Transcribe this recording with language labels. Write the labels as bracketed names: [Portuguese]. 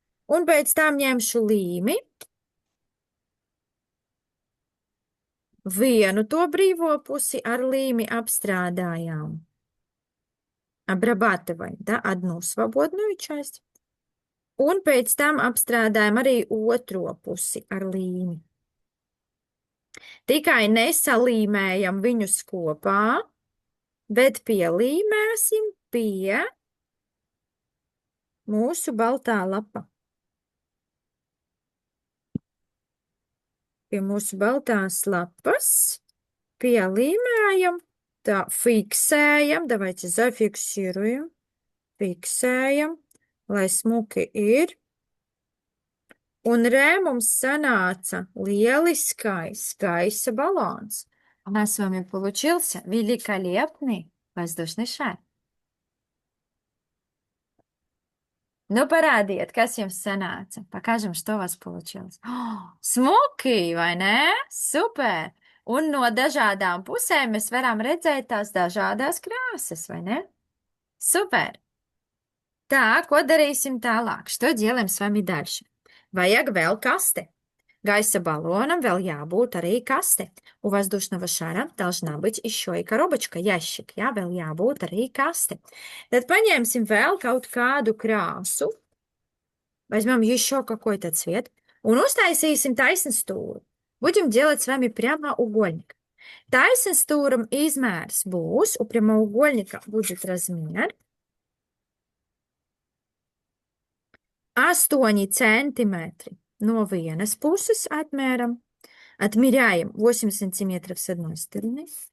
[Latvian] Un pēc tam ņemšu līmi, vienu to brīvo pusi ar līmi обstrādājām. [Russian] Обрабатываем, да, одну свободную часть. [Latvian] Un pēc tam apstrādājam arī otro pusi ar līmi. Tikai nesalīmējam viņus kopā, bet pielīmēsim pie mūsu baltā lapa. Pie mūsu baltās lapas pielīmējam, tā fiksējam, [Russian] давайте зафиксируем, [Latvian] fiksējam, lai smuki ir. Un re mums sanāca lieliskais gaisa balons. [Russian] У нас с вами получился великолепный воздушный шар. [Latvian] Nu, parādiet, kas jums sanāca. [Russian] Покажем, что у вас получилось. [Latvian] Smuki, vai ne? Super! Un no dažādām pusēm mēs varam redzēt tās dažādās krāsas, vai ne? Super! Tā, ko darīsim tālāk? [Russian] Что делаем с вами дальше? [Latvian] Vajag vēl kaste. Gaisa баллонам vēl jābūt arī kaste. [Russian] У воздушного шара должна быть еще и коробочка, ящик. [Latvian] Jā, vēl jābūt arī kaste. Tad paņemsim vēl kaut kādu krāsu. [Russian] Возьмем еще какой-то цвет. [Latvian] Un uztaisīsim taisnstūru. [Russian] Будем делать с вами прямоугольник. [Latvian] Taisnstūram izmērs būs, [Russian] у прямоугольника будет размер [Latvian] 8 centimetri. No vienas puses atmēram, [Russian] отмеряем 8 сантиметров с одной стороны.